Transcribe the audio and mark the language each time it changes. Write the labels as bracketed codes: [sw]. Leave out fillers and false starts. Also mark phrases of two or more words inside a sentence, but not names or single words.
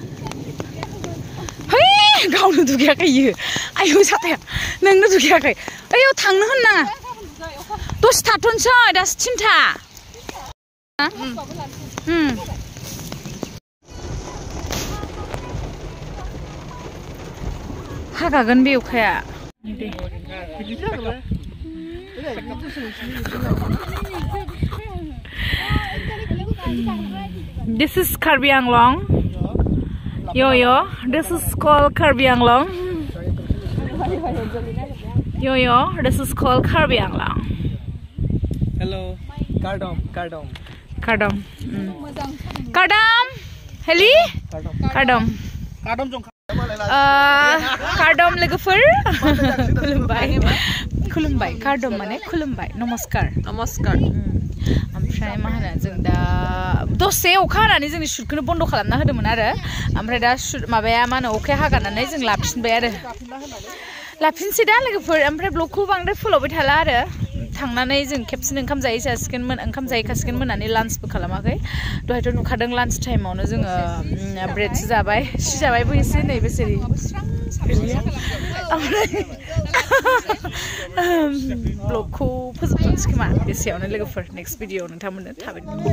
[brx] है गावनो दुगैयाखै इयो आयौ साथाया नोंनो दुगैयाखै ओइयाव थांनो होननाङा दसे थाथ'नोसै दासो 3था हागागोन बे अखाया [en] This is Karbi Anglong. Yo, this is called Karbi Anglong. Yo, this is called Karbi Anglong. Hello, Kardom. [mjw] Kardom. Heli? [brx] Kardom. Kardom लोगोफोर खुलुमबाय Kardom माने खुलुमबाय नमस्कार ओमफ्राय मा होनो जों दा दसे अखा हानानै जोंनि शुटखौनो बन्द खालामना होदोंमोन आरो ओमफ्राय दा शुट माबाया मा होनो अखाया हागानानै जों लाफिनबाय आरो लाफिनसै दा लोगोफोर ओमफ्राय ब्लगखौ बांद्राय फोलावबाय थाला आरो थांनानै जों खेबसेनो ओंखाम जाहैखासिगोनमोन ओंखाम जाहैखासिगोन मोननानै लान्चबो खालामाखै दहायथ' नुखादों लान्च टाइमावनो जोङो ब्रेडसो जाबाय सि जाबायबो एसे नैबे सेरि ओमफ्राय ब्लगखौ फोजोबथ'नोसै खोमा बेसेयावनो लोगोफोर [en] next video [brx] नोंथांमोननो थाबैनो